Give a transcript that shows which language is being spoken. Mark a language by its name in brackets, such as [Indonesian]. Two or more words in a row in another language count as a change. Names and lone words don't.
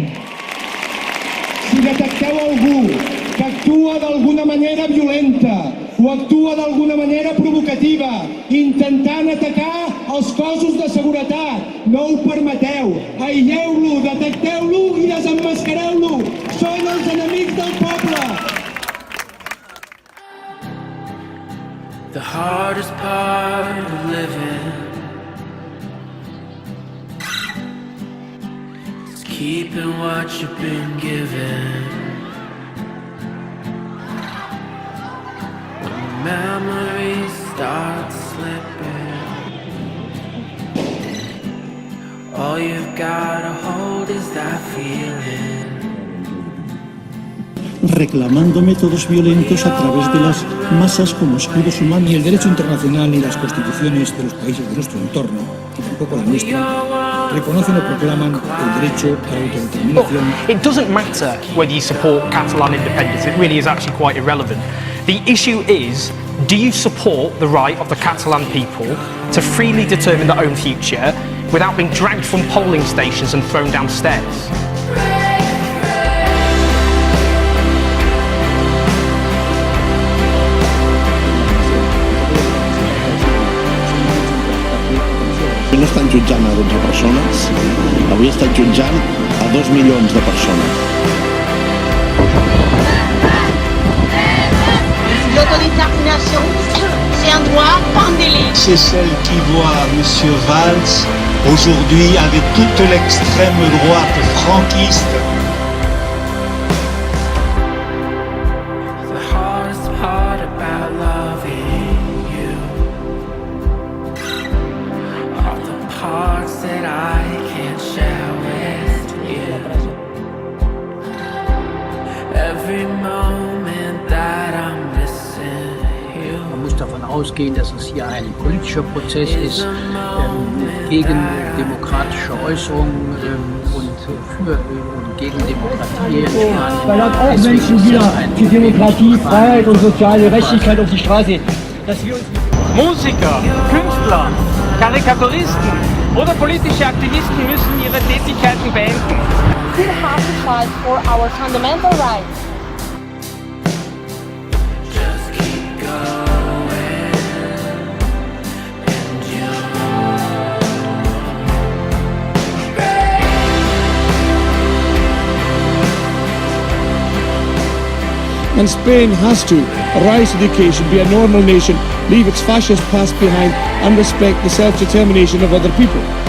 [Catalan] Si detecteu algú que actua d'alguna manera violenta o actua d'alguna manera provocativa, intentant atacar els cossos de seguretat, no ho permeteu. Aïlleu-lo, detecteu-lo i desemmascareu-lo. Són els enemics del poble. [English] The hardest part of living is keeping what you've been given. When memories start slipping, all you've gotta hold is that feeling. [Spanish] Reclamando métodos violentos a través de las masas como escudos humanos. Ni el derecho internacional ni las constituciones de los países de nuestro entorno, y tampoco la nuestra, reconocen o proclaman el derecho a la autodeterminación. [English] It doesn't matter whether you support Catalan independence, it really is actually quite irrelevant. The issue is, do you support the right of the Catalan people to freely determine their own future without being dragged from polling stations and thrown downstairs? [Catalan] No estan jutjant a 12 persones, avui estan jutjant a 2 milions de persones. [French] L'autodétermination, c'est un droit, pas un délit. C'est celle qui voit M. Valls aujourd'hui avec toute l'extrême droite franquiste. [English] The hardest part about loving you are the parts that I can't share with you. Every moment that I'm missing you. [German] Man muss davon ausgehen, dass es hier ein politischer Prozess ist gegen demokratische Äußerungen und gegen Demokratie. Weil dort auch Menschen wieder für Demokratie, Freiheit und soziale Gerechtigkeit auf die Straße. Musiker, Künstler, Karikaturisten oder politische Aktivisten müssen ihre Tätigkeiten beenden. [English] We have to fight for our fundamental rights. Just keep going, and And Spain has to rise to the occasion, be a normal nation, leave its fascist past behind and respect the self-determination of other people.